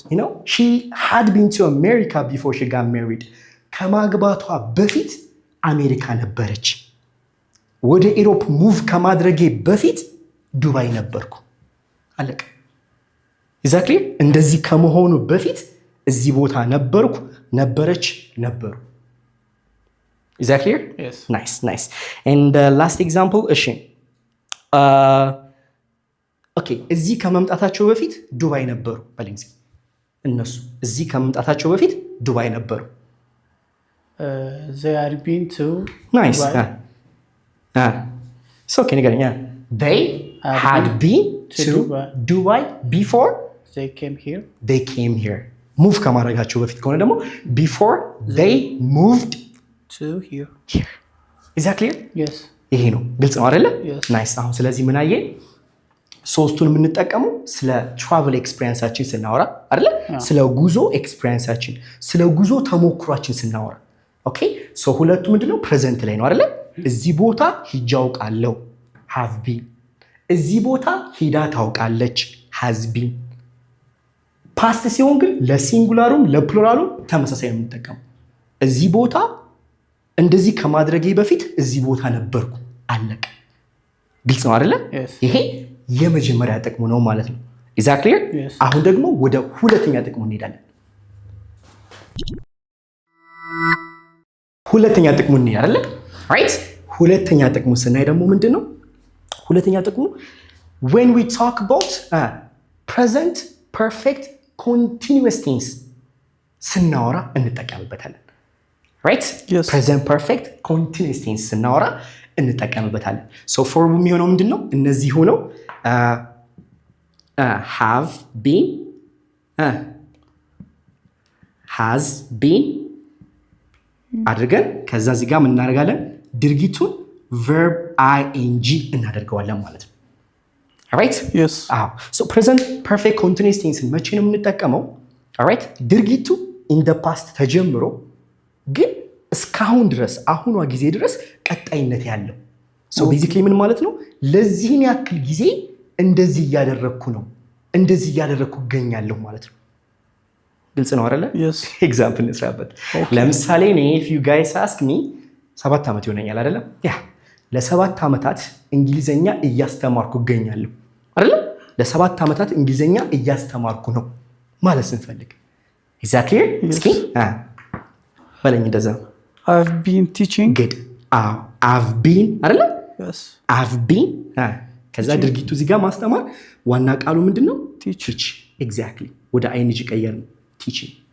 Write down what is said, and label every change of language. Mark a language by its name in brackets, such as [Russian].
[English] You know, she had been to America before she got married. [Amharic] ከማግባቷ በፊት አሜሪካ ነበረች። ወደ ኢሮፕ ሙቭ ከማድረጌ በፊት ዱባይ ነበርኩ። አለቀ። [English] Is that clear? [Amharic] እንደዚህ ከመሆኑ በፊት እዚህ ቦታ ነበርኩ፣ ነበረች፣ ነበሩ። [English] Is that clear? Yes. Nice. And last example, [Amharic] እሺ ኦኬ፣ እዚህ ከመምጣታቸው በፊት ዱባይ ነበሩ በለኝ እስኪ። እነሱ እዚህ ከመምጣታቸው በፊት ዱባይ ነበሩ። [English] they had been to nice Dubai. so can you get it? They had been to Dubai before they came here. [Amharic] ሙቭ ከማድረጋቸው በፊት ከሆነ ደግሞ [English] before they moved to here. is that clear? yes. [Amharic] ይሄ ነው ግልጽ ነው አይደለ? [English] yes. [Amharic] ናይስ። አሁን ስለዚህ ምን አየን? ሶስቱን የምንጠቀመው ስለ ትራቨል ኤክስፒሪየንሳችን ስናወራ አይደለ? ስለ ጉዞ ኤክስፒሪየንሳችን፣ ስለ ጉዞ ተሞክሯችን ስናወራ ኦኬ። ሶ ሁለቱ ምንድነው ፕሬዘንት ላይ ነው አይደለ? እዚህ ቦታ ሂጄ አውቃለሁ have been፣ እዚህ ቦታ ሂዳ ታውቃለች has been። ፓስት ሲሆን ግን ለሲንጉላሩም ለፕሉራሉም ተመሳሳይ ነው የምንጠቀመው። እዚህ ቦታ እንደዚህ ከማድረጌ በፊት እዚህ ቦታ ነበርኩ አለቀ። ግልጽ ነው አይደለ? ይሄ የመጀመሪያ ጥቅሙ ነው ማለት ነው። [English] is that clear? [Amharic] አሁን ደግሞ ወደ ሁለተኛ ጥቅሙ እንሄዳለን። ሁለተኛ ጥቅሙ እንሄዳለን right? ሁለተኛ ጥቅሙ ስናይ ደግሞ ምንድነው? ሁለተኛ ጥቅሙ [English] when we talk about present perfect continuous tense [Amharic] ስናወራ እንጠቀምበታለን right? present perfect continuous tense ስናወራ እንጠቀምበታለን። ሶ ፎርሙ የሚሆነው ምንድነው? እነዚህ ሆነው have been has been አድርገን ከዛ እዚህ ጋር ምን እናደርጋለን? ድርጊቱን verb ing እናደርገዋለን ማለት ነው። [English] alright? yes. so present perfect continuous tense [Amharic] መቼ ነው የምንጠቀመው? [English] alright? [Amharic] ድርጊቱ [English] in the past [Amharic] ተጀምሮ ግን እስካሁን ድረስ አሁኗ ጊዜ ድረስ ቀጣይነት ያለው [English] so basically [Amharic] ምን ማለት ነው? ለዚህን ያክል ጊዜ እንደዚህ እያደረኩ ነው፣ እንደዚህ እያደረኩ እገኛለሁ ማለት ነው። ግልጽ ነው አይደለ? ኤግዛምፕል እንስራበት። ለምሳሌ እኔ [English] if you guys ask me [Amharic] 7 ዓመት ይሆነኛል አይደለ? ያ ለ7 ዓመታት እንግሊዘኛ እያስተማርኩ እገኛለሁ አይደለ? ለ7 ዓመታት እንግሊዘኛ እያስተማርኩ ነው ማለት ስንፈልግ exactly እስኪ በለኝ እንደዛ [English] I've been teaching. good I've been አይደለ? yes. I've been [Amharic] ከዛ ድርጊቱ እዚህ ጋር ማስተማር ዋና ቃሉ ምንድነው? [English] teach exactly ወደ ing ቀየርን teaching.